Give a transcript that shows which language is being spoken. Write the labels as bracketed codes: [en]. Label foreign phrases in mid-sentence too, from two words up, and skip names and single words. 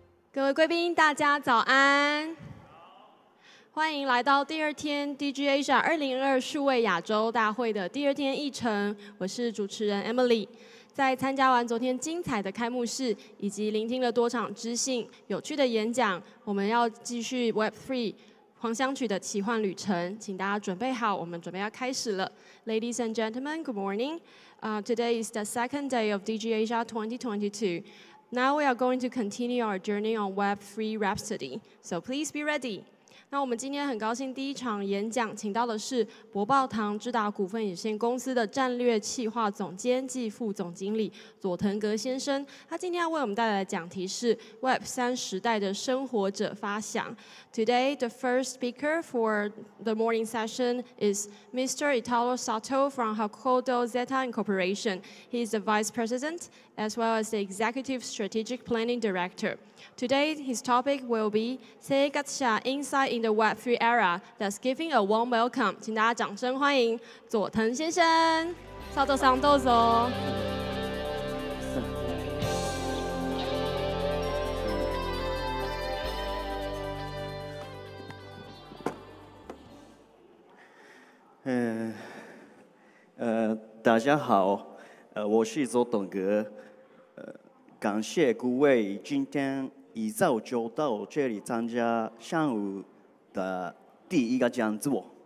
[zh] 各位贵宾，大家早安！欢迎来到第二天 DigiAsia2022数位亚洲大会的第二天议程。我是主持人 Emily。在参加完昨天精彩的开幕式，以及聆听了多场知性、有趣的演讲，我们要继续 Web3 狂想曲的奇幻旅程。请大家准备好，我们准备要开始了。 [en] Ladies and gentlemen, good morning. Today is the second day of DigiAsia 2022. Now we are going to continue our journey on Web3 Rhapsody, so please be ready. [zh] 那我们今天很高兴第一场演讲请到的是博报堂智达股份有限公司的战略企划总监暨副总经理佐藤格先生。他今天要为我们带来的讲题是 Web3 时代的生活者发想。 [en] Today, the first speaker for the morning session is Mr. Italo Sato from Hakodo Zeta Incorporation. He is the Vice President as well as the Executive Strategic Planning Director. Today, his topic will be 生活者 Insight in the Web3 Era. That's giving a warm welcome. [zh] 请大家掌声欢迎佐藤先生。 [ja] 佐藤さんどうぞ。 [zh] 大家好，我是佐藤格，感谢各位今天一早就到这里参加上午的第一个讲座，